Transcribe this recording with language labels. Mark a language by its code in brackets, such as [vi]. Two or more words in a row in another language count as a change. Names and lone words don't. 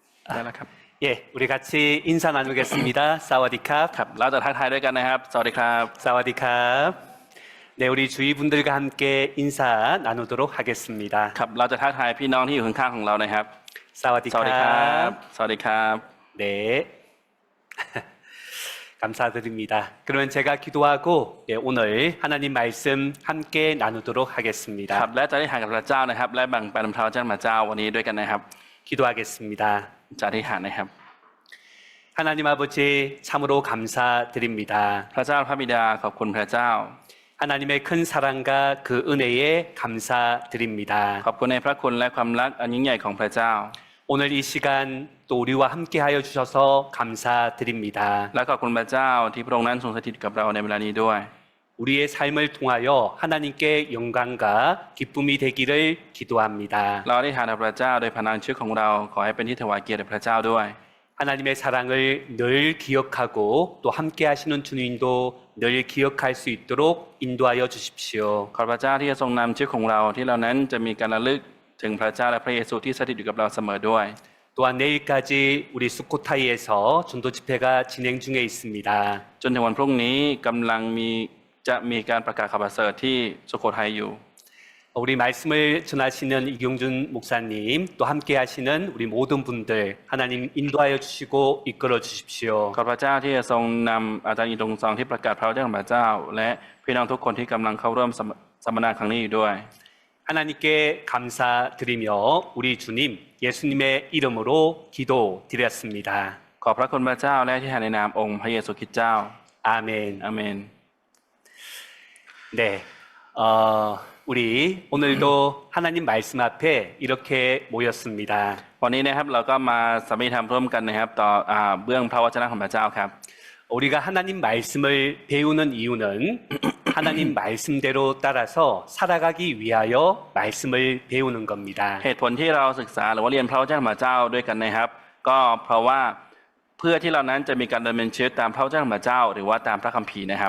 [th] ได้แล้วครับ [ko] 예, 우리 같이 인사 나누겠습니다. [th] สวัสดีครับ. ครับเราจะทักทายด้วยกันนะครับสวัสดีครับ สวัสดีครับ. [ko] 네, 우리 주위 분들과 함께 인사 나누도록 하겠습니다. [th] ครับเราจะทักทายพี่น้องที่อยู่ข้างๆของเรานะครับ สวัสดีครับ สวัสดีครับ. สวัสดีครับ [ko] 네. 감사드립니다. 그러면 제가 기도하고 예, 오늘 하나님 말씀 함께 나누도록 [th] ครับ [ko] 하겠습니다. [th] และจะได้หากับพระเจ้านะครับและแบ่งปันพระเจ้าพระเจ้าวันนี้ด้วยกันนะครับ [ko] 기도하겠습니다. [th] จะอธิษฐานนะครับ [ko] 하나님 아버지 참으로 감사드립니다. [th] พระเจ้าพระบิดาขอบคุณพระเจ้า [ko] 하나님의 큰 사랑과 그 은혜에 감사드립니다. [th] ขอบคุณในพระคุณและความรักอันยิ่งใหญ่ของพระเจ้า [ko] 오늘 이 시간 또 우리와 함께하여 주셔서 감사드립니다. [th] และขอบคุณพระเจ้าที่พระองค์นั้นทรงสถิตกับเราในเวลานี้ด้วย [ko] 우리의 삶을 통하여 하나님께 영광과 기쁨이 되기를 기도합니다. [th] เราอธิษฐานกับพระเจ้าโดยพลังชีวิตของเราขอให้เป็นที่ถวายเกียรติแด่พระเจ้าด้วย [ko] 하나님의 사랑을 늘 기억하고 또 함께하시는 주님도 늘 기억할 수 있도록 인도하여 주십시오. [th] ขอพระเจ้าที่จะทรงนำชีวิตของเราที่เรานั้นจะมีการระลึกถึงพระเจ้าและพระเยซูที่สถิตอยู่กับเราเสมอด้วย [ko] 또한 내일까지 우리 수코타이에서 전도 집회가 진행 중에 있습니다. [th] จนถึงวันพรุ่งนี้กำลังจะมีการประกาศข่าวประเสริฐที่สุโขทัยอยู่ [ko] 우리 말씀을 전하시는 이경준 목사님 또 함께하시는 우리 모든 분들 하나님 인도하여 주시고 이끌어 주십시오. [th] ขอพระเจ้าที่จะทรงนำอาจารย์อินทรงซองที่ประกาศพระเจ้าของพระเจ้า และพี่น้องทุกคนที่กำลังเข้าร่วมสัมมนาครั้งนี้อยู่ด้วย [ko] 하나님께 감사드리며 우리 주님 예수님의 이름으로 기도드렸습니다. [th] ขอบพระคุณพระเจ้าและที่แทนในนามองค์พระเยซูคริสต์เจ้า [ko] 아멘. [th] อาเมน [ko] 네, 우리 오늘도 하나님 말씀 앞에 이렇게 모였습니다. [th] วันนี้นะครับเราก็มาสามัคคีธรรมร่วมกันนะครับต่อเบื้องพระวจนะของพระเจ้าครับ [ko] 우리가 하나님 말씀을 배우는 이유는 하나님 말씀대로 따라서 살아가기 위하여 말씀을 배우는 겁니다. [th] เหตุผลที่เราศึกษาหรือว่าเรียนพระวจนะของพระเจ้าด้วยกันนะครับ ก็เพราะว่าเพื่อที่เรานั้นจะมีการดำเนินชีวิตตามพระวจนะของพระเจ้า หรือว่าตามพระคัมภีร์นะครับ